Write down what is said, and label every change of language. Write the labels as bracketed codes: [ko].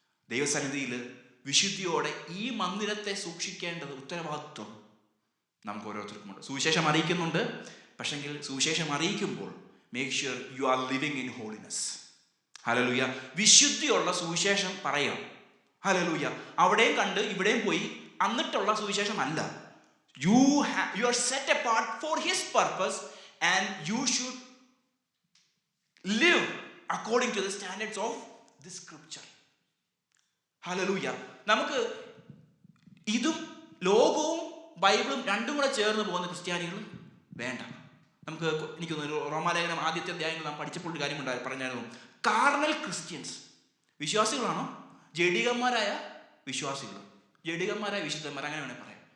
[ml] ദൈവസന്നിധിയിൽ വിശുദ്ധിയോടെ ഈ മന്ദിരത്തെ സൂക്ഷിക്കേണ്ടത് ഉത്തരവാദിത്വം നമുക്ക് ഓരോരുത്തർക്കുമുണ്ട്. സുവിശേഷം അറിയിക്കുന്നുണ്ട്, പക്ഷെങ്കിൽ സുവിശേഷം അറിയിക്കുമ്പോൾ [en] Make sure you are living in holiness. [ml] Hallelujah. വിശുദ്ധിയുള്ള സുവിശേഷം പറയാം. ഹല്ലേലൂയ. അവിടെയും കണ്ട് ഇവിടെയും പോയി എന്നിട്ടുള്ള സുവിശേഷം അല്ല. [en] You are set apart for his purpose and you should live according to the standards of this scripture. Hallelujah. [ml] നമുക്ക് ഇതും ലോകവും ബൈബിളും രണ്ടും കൂടെ ചേർന്ന് പോകുന്ന ക്രിസ്ത്യാനികൾ വേണ്ട. നമുക്ക് എനിക്ക് തോന്നുന്നു റോമാലേഖനം ആദ്യത്തെ അധ്യായങ്ങൾ നാം പഠിച്ചപ്പോൾ ഒരു കാര്യം പറഞ്ഞായിരുന്നു. Carnal Christians വിശ്വാസികളാണോ? ജഡികന്മാരായ വിശ്വാസികൾ, ജഡികന്മാരായ വിശുദ്ധന്മാർ, അങ്ങനെ വേണേൽ പറയാം.